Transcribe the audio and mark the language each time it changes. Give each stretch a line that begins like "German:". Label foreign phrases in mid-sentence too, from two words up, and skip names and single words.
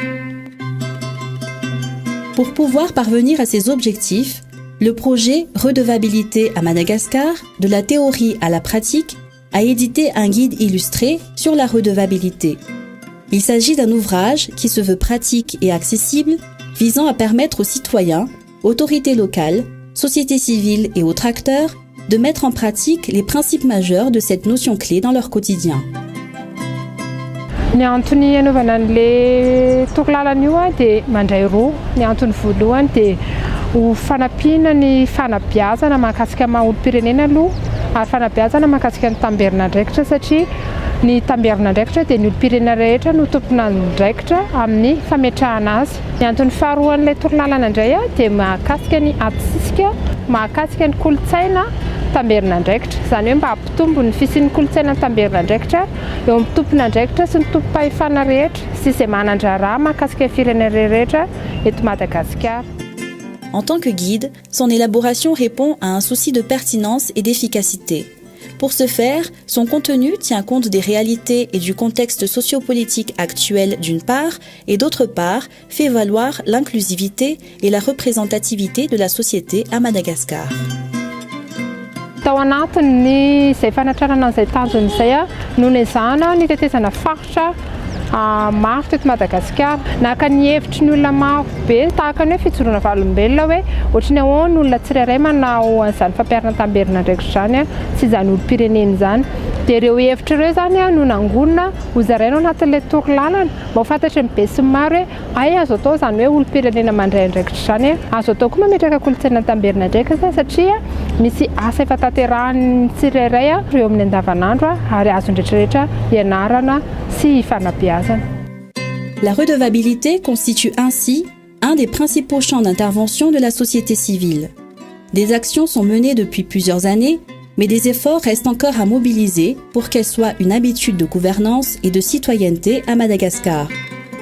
French: Pour pouvoir parvenir à ces objectifs, le projet Redevabilité à Madagascar, de la théorie à la pratique, a édité un guide illustré sur la redevabilité. Il s'agit d'un ouvrage qui se veut pratique et accessible, visant à permettre aux citoyens, autorités locales, société civile et autres acteurs de mettre en pratique les principes majeurs de cette notion clé dans leur quotidien.
Malagasy: Ny antony anaovana an'ilay tokolalana io dia mandray roa. Ny antony voalohany dia ho fanampiana ny fanabeazana mahakasika maha-olom-pirenena aloha ary fanabeazana mahakasika ny tamberina andraikitra satria ny tamberina andraikitra dia ny olom-pirenena rehetra no tompona andraikitra amin'ny fametrahana azy. Ny antony faharoa an'ilay tokolalana indray dia mahakasika ny atsisika, mahakasika ny kolontsaina tamberina andraikitra. Izany hoe mba hampitombo ny fisian'ny kolontsaina tamberina andraikitra eo amin'ny tompona andraikitra sy ny tompom-pahefana rehetra sy izay manandrara mahakasika firenena rehetra eto Madagasikara.
French: En tant que guide, son élaboration répond à un souci de pertinence et d'efficacité. Pour ce faire, son contenu tient compte des réalités et du contexte sociopolitique actuel d'une part, et d'autre part, fait valoir l'inclusivité et la représentativité de la société à Madagascar.
Malagasy: Tao anatiny izay fanatranana izay tanjony izay no nezahana ny tetezana faritra maro teto Madagasikara. Naka ny hevitry ny olona maro be tahaka ny hoe fijoroana valolombelona hoe ohatrany ahoana olona tsirairay manao an'izany fampiarana tamberina andraikitra zany sy izany olom-pirenena izany. Dia ireo hevitra ireo zany no nangonina hozaraina ao anatin'ilay torolalana mba ho fantatry ny be sy ny maro hoe ay azo atao izany hoe olom-pirenena mandray andraikitra zany azo atao koa mametraka kolontsaina tamberina andraikitra satria misy asa efa tanterahan'ny tsirairay eo amin'ny andavanandro ary azo ndretrarehetra ianarana sy ifanabeazana.
French: La redevabilité constitue ainsi un des principaux champs d'intervention de la société civile. Des actions sont menées depuis plusieurs années, mais des efforts restent encore à mobiliser pour qu'elle soit une habitude de gouvernance et de citoyenneté à Madagascar.